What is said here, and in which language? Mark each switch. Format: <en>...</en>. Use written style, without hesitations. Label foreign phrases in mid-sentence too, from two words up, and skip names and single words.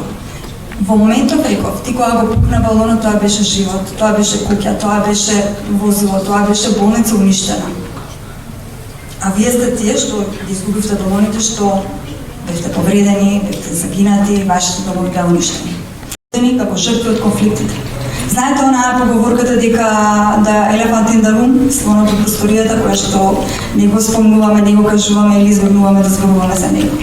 <mk>Во моментот реков, ти кога го пукна балонот, тоа беше живот, тоа беше куќа, тоа беше возило, тоа беше болница уништена. А вие сте тие што ги изгубивте балоните, што бевте повредени, бевте загинати, вашите домови беа уништени. Како жртви од конфликтите. Знаете онаа поговорката дека да</mk> <en>elephant in the room,</en> <mk>слонот во просторијата, која што не го спомнуваме, не го кажуваме или избегнуваме да зборуваме за него.</mk>